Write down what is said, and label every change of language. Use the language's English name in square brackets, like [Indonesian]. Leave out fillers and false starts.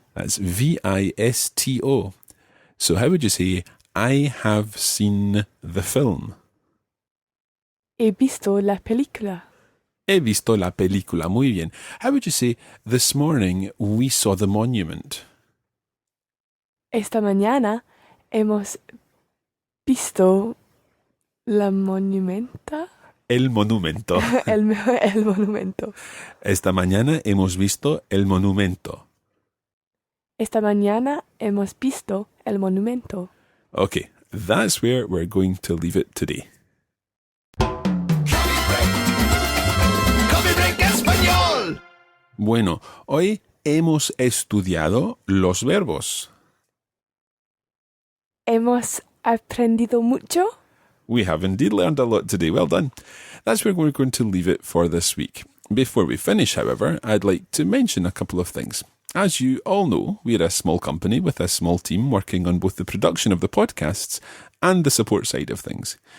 [English] That's V-I-S-T-O. So how would you say, I have seen the film? [Spanish] he visto la película. He visto la película. Muy bien. [English] How would you say, this morning we saw the monument? [Spanish] Esta mañana hemos visto la monumenta. El monumento. El monumento. Esta mañana hemos visto el monumento. Esta mañana hemos visto el monumento. [English] Okay, that's where we're going to leave it today. Coffee break español. [Spanish] Bueno, hoy hemos estudiado los verbos. Hemos aprendido mucho. [English] We have indeed learned a lot today. Well done. That's where we're going to leave it for this week. Before we finish, however, I'd like to mention a couple of things. As you all know, we're a small company with a small team working on both the production of the podcasts and the support side of things.